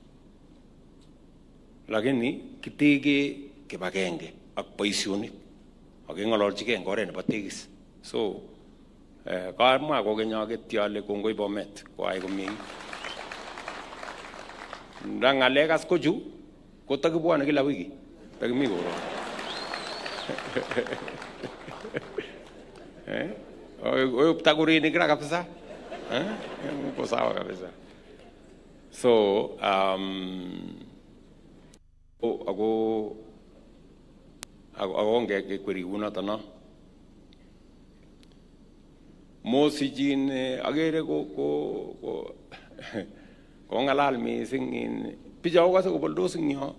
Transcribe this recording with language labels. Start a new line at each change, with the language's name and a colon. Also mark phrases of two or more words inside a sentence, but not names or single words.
Kalenjin: Lakini kitege kibagenge ak boisionik ak ng'ololchigei eng oret nebo tegis. So kamwa kokeny aketyi ale kongoi Bomet koai komie. Nda ng'alek as kochu kotakibwane kila wiki. Takimi koro. Oyo ptakurinik ra kabisa.
Swahili: Uko sawa kabisa.
Kalenjin: So ako ngekweri kunoto no. Mosijin agere ko ngalal mising in picha ko ko boldos ing yo.